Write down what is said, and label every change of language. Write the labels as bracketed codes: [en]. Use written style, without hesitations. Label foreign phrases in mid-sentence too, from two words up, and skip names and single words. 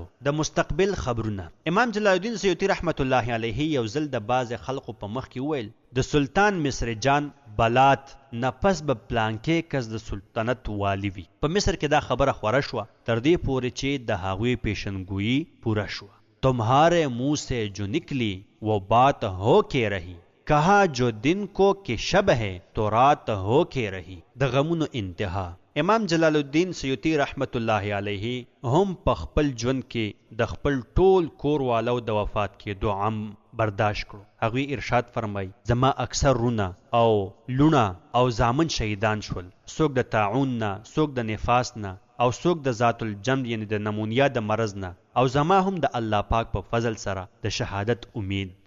[ps] د مستقبل خبرونه امام جلال الدین سیوطي رحمت الله علیه یو ځل د بعضې خلقو په مخ کې وویل د سلطان مصر جان بلات نه پس به پلانکې کس د سلطنت والی وي. په مصر کې دا خبره خوره شوه تر دې پورې چې د هغوی پیشنګویي پوره شوه. [ur] تمہارے منہ سے جو نکلی وہ بات ہو کے رہی، کہا جو دن کو کہ شب ہے تو رات ہو کے رہی. [ps] د غمونو انتها. امام جلال الدین سیوطي رحمت الله علیه هم په خپل ژوند کې د خپل ټول کور والو د وفات کېدو غم برداشت کړو. هغوی ارشاد فرمای زما اکثر رونه او لونه او زامن شهیدان شول، څوک د طاعون نه، څوک د نفاس نه او څوک د ذات الجمد یعنی د نمونیا د مرض نه، او زما هم د الله پاک په فضل سره د شهادت امید دی.